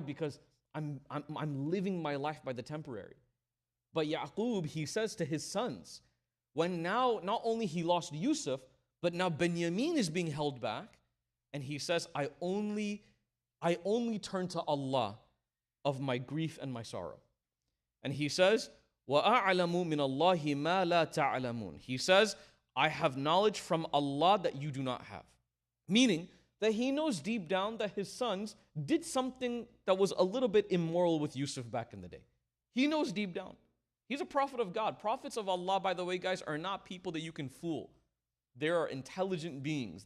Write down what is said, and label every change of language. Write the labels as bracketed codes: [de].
[en] Because I'm living my life by the temporary. But Yaqub, he says to his sons, when now not only he lost Yusuf, but now Benjamin is being held back, and he says, I only turn to Allah of my grief and my sorrow. And he says, [ar] وَأَعْلَمُ مِنَ اللَّهِ مَا لَا تَعْلَمُونَ. [en] He says, I have knowledge from Allah that you do not have. Meaning that he knows deep down that his sons did something that was a little bit immoral with Yusuf back in the day. He knows deep down. He's a prophet of God. Prophets of Allah, by the way, guys, are not people that you can fool. They are intelligent beings.